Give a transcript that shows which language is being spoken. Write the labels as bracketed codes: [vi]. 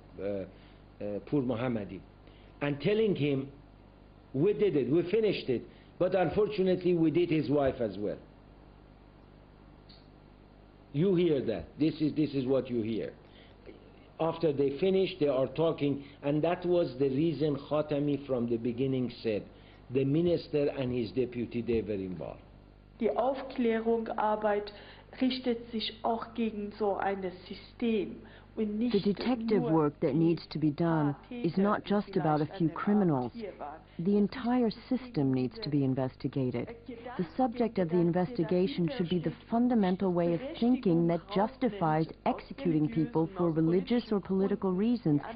[en] Pur Mohammadi, and telling him, we did it, we finished it, but unfortunately we did his wife as well. You hear that. This is what you hear. After they finished, they are talking, and that was the reason Khatami from the beginning said, the minister and his deputy, they were involved. [de] Die Aufklärungsarbeit richtet sich auch gegen so ein System. [en] The detective work that needs to be done is not just about a few criminals. The entire system needs to be investigated. The subject of the investigation should be the fundamental way of thinking that justifies executing people for religious or political reasons.